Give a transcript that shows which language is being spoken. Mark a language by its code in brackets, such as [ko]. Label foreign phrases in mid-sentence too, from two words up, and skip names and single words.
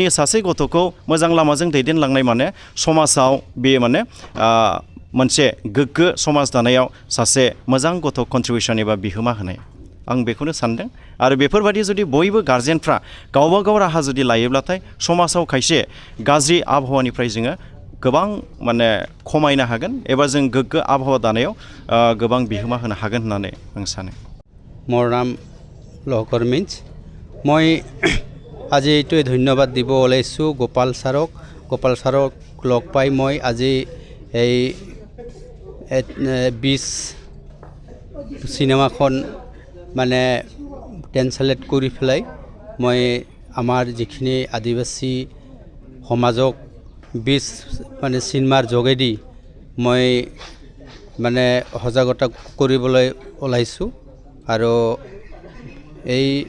[brx] सासे गथ'खौ मोजां लामाजों दैदेनलांनाय माने समाजाव बेयो माने मोनसे गोग्गो समाज दानायाव सासे मोजां गथ' कन्ट्रिबिउसन एबा बिहोमा होनाय आं बेखौनो सानदों आरो बेफोरबायदि जुदि बयबो गार्जेनफ्रा गावबा गाव राहा जुदि लायोब्लाथाय समाजाव खायसे गाज्रि आबहावानिफ्राय जोङो गोबां माने खमायनो हागोन एबा जों गोग्गो आबहावा दानायाव गोबां बिहोमा होनो हागोन होननानै आं सानो [as] মোৰ নাম লহকৰ মিন্স মই আজি এইটোৱে ধন্যবাদ দিব ওলাইছোঁ গোপাল ছাৰক লগ পাই মই আজি এই 20 চিনেমাখন মানে ট্ৰেন্সলেট কৰি পেলাই মই আমাৰ যিখিনি আদিবাসী সমাজক 20 মানে চিনেমাৰ যোগেদি মই মানে সজাগতা কৰিবলৈ ওলাইছোঁ আৰু এই